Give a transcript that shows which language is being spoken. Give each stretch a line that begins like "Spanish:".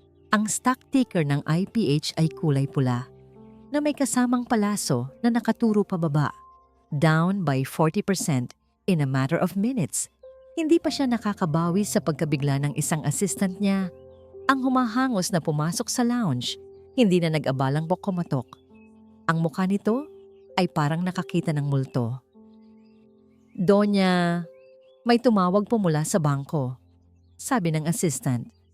Filipino: Ang stock ticker ng IPH ay kulay pula na may kasamang palaso na nakaturo pababa.
English: Down by 40% in a matter of minutes.
Filipino: Hindi pa siya nakakabawi sa pagkabigla ng isang assistant niya. Ang humahangos na pumasok sa lounge, hindi na nag-abalang kumatok. Ang mukha nito ay parang nakakita ng multo. Donya, may tumawag po mula sa bangko, sabi ng assistant.